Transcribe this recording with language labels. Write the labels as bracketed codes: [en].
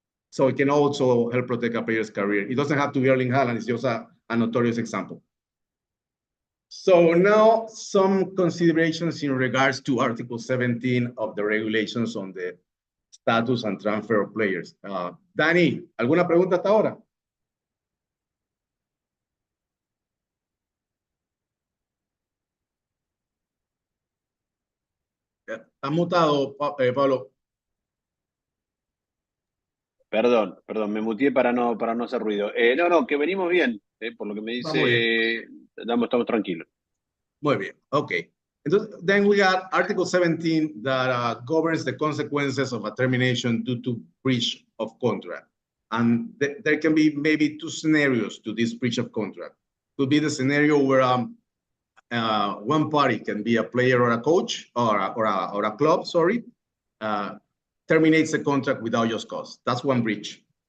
[en] So it can also help protect a player's career. It doesn't have to be Erling Haaland, it's just a notorious example. So now some considerations in regards to Article 17 of the regulations on the status and transfer of players. [es] Dani, ¿alguna pregunta hasta ahora? ¿Has mutado, Pablo? Perdón, me muteé para no hacer ruido. No, que venimos bien, por lo que me dice, estamos tranquilos. Muy bien, okay. [en] Then we got Article 17 that governs the consequences of a termination due to breach of contract. And there can be maybe 2 scenarios to this breach of contract. Could be the scenario where one party, can be a player or a coach or a club, sorry, terminates the contract without just cause. That's one breach.